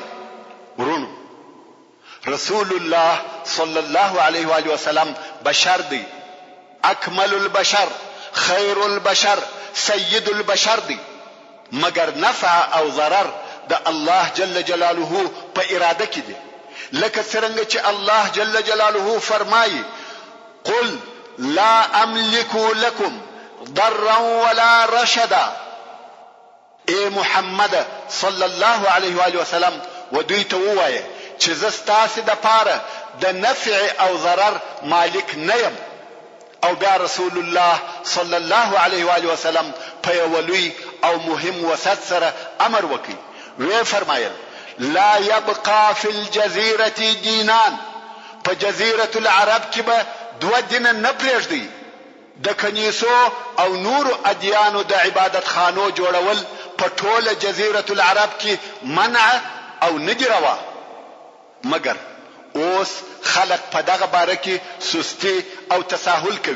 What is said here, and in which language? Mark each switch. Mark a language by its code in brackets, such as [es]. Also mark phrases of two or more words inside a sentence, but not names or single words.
[ps] ورونو [ar] رسول الله صلی الله علیه و آله وسلم [ps] بشر دی، [ar] اکمل البشر، خیر البشر، سید البشر [ps] دی، مگر نفع او ضرر د الله [ar] جل جلاله [ps] په اراده کې دی. لکه څنګه چې الله [ar] جل جلاله [ps] فرمایي [ar] قل لا املك لكم ضرا ولا رشدا. [ps] اے محمد [ar] صلی الله علیه و آله وسلم [ps] و دوی ته ووایه چې زه ستاسو د پاره د نفع او ضرر مالک نه یم. او بیا [ar] رسول الله صلی الله علیه و آله وسلم [ps] په یو لوی او مهم وسط سره امر وکړي. وی فرمایل [ar] لا يبقى في الجزيرة دينان. [ps] په جزيرة العرب کې به دوه دین نه پرېږدي. د کنیسو او نور ادیانو د عبادت خانو جوړول په ټوله جزيرة العرب کې منع او نه دي روا. مگر اوس خلق په دغه باره کې سستی او تساهل کوي.